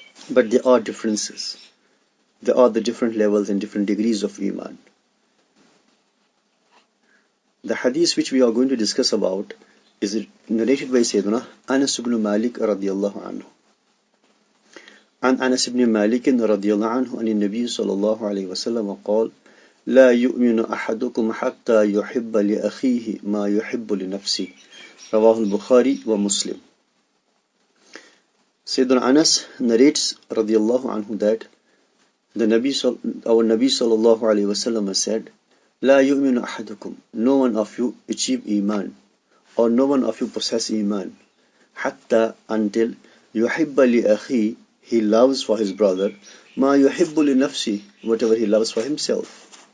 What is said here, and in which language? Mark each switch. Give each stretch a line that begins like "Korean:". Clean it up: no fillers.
English: But there are differences. There are the different levels and different degrees of iman. The hadith which we are going to discuss about is narrated by Sayyidina Anas ibn Malik radiyallahu anhu.
Arabic: عن أنس بن مالك رضي الله عنه أن النبي صلى الله عليه وسلم قال لا يؤمن أحدكم حتى يحب لأخيه ما يحب لنفسه رواه البخاري ومسلم.
English: Sayyidina Anas narrates radiyallahu anhu that our Nabi sallallahu alayhi wa sallam said,
Arabic: لا يؤمن أحدكم,
English: no one of you achieve iman, or no one of you possess iman, حتى, until
Arabic: يحب لأخيه,
English: he loves for his brother,
Arabic: ما يحب لنفسه,
English: whatever he loves for himself.